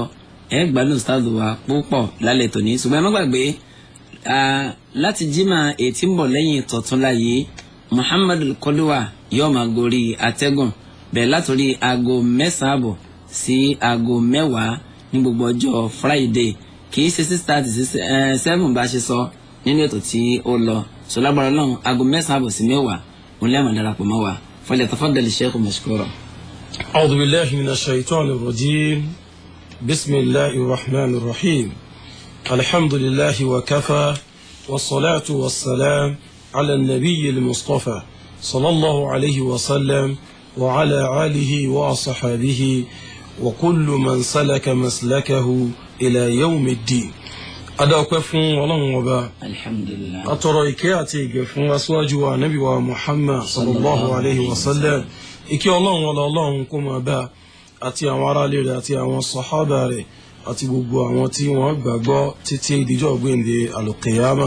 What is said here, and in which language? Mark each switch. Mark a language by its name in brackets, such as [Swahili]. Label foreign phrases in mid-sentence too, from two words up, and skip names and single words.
[Yoruba] ẹ gbádùn Ustaz wa púpọ̀ lálẹ́ tòní, ṣùgbọ́n ẹ má gbàgbé láti jímọ̀ ètí ń bọ̀ lẹ́yìn tọ̀túnla yìí Muhammadu Koduwa yóò máa gorí atẹ́gùn bẹ̀rẹ̀ látòrí aago 9:30 sí aago 10 ní gbogbo ọjọ́ Friday, kì í ṣe 6:30 sí 7 bá ṣe sọ nínú ètò tí ó lọ. sọlágbára náà aago 9:30 sí 10 òun lẹ́ẹ̀mọ̀ darapọ̀ mọ́ wa. [Arabic] فليتفضل الشيخ مشكورا. أعوذ بالله من الشيطان الرجيم. بسم الله الرحمن الرحيم. الحمد لله وكفى. والصلاة والسلام على النبي المصطفى صلى الله عليه وسلم وعلى آله وصحبه وكل من سلك مسلكه إلى يوم الدين. [Yoruba] adọ́pẹ́ fún Ọlọ́run ọba, [Arabic] alhamdulillah, [Yoruba] atọrọ ìkẹ́ àti ìgẹ̀ fún aṣíwájú wa Ànábì wa Muhammad [Arabic] sallallahu alayhi wa sallam. [Yoruba] ìkẹ́ Ọlọ́run Ọlọ́run kó máa bá àti àwọn aráalé rẹ̀ àti àwọn sàhábà rẹ̀ àti gbogbo àwọn tí wọ́n gbàgbọ́ títí ìdíjọ́ gbéǹde al-qiyama.